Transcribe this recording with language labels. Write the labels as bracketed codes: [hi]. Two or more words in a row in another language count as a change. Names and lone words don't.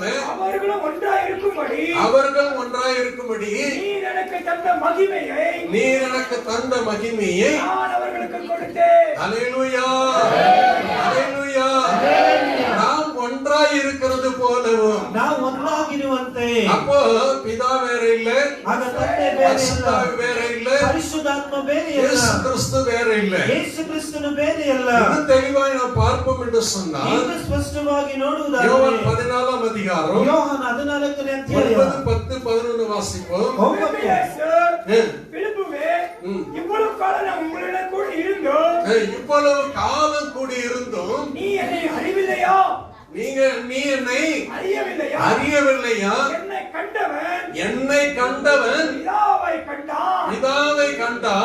[ta] அவர்களும் ஒன்றாயிருக்கும்படி அவர்கள் ஒன்றாய் இருக்கும்படி நீர் எனக்கு தந்த மகிமையை நான் அவர்களுக்கு கொடுத்தேன். ஹல்லேலூயா, ஹல்லேலூயா. நாம் ஒன்றாய் இருக்கிறது போலவும். [kn] ನಾವು ಒಂದಾಗಿರುವಂತೆ. [ta] அப்போ பிதா வேற இல்ல, [kn] ಆಗ ತಂದೆ ಬೇರೆ ಇಲ್ಲ, [ta] பரிசுத்தாவி வேற இல்ல, [kn] ಪರಿಶುದ್ಧಾತ್ಮ ಬೇರೆ ಇಲ್ಲ, [ta] இயேசு கிறிஸ்து வேற இல்ல. [kn] ಯೇಸು ಕ್ರಿಸ್ತನು ಬೇರೆ ಇಲ್ಲ. [ta] இன்னும் தெளிவாய் நாம் பார்ப்போம் என்று சொன்னால் [kn] ಇನ್ನು ಸ್ಪಷ್ಟವಾಗಿ ನೋಡುವುದಾದರೆ [ta] யோவான் 14ஆம் அதிகாரம் [kn] ಯೋಹನ 14ನೇ ಅಧ್ಯಾಯ [ta] 9, 10, 11 வாசிப்போம். 9. பிலிப்புவே, இவ்வளவு காலம் நான் உங்களுடன் கூட இருந்தோம், இவ்வளவு காலம் கூடி இருந்தும் நீ என்னை அறிவில்லையா? நீ என்னை அறியவில்லையா? அறியவில்லையா? என்னை கண்டவன் பிதாவை கண்டான்.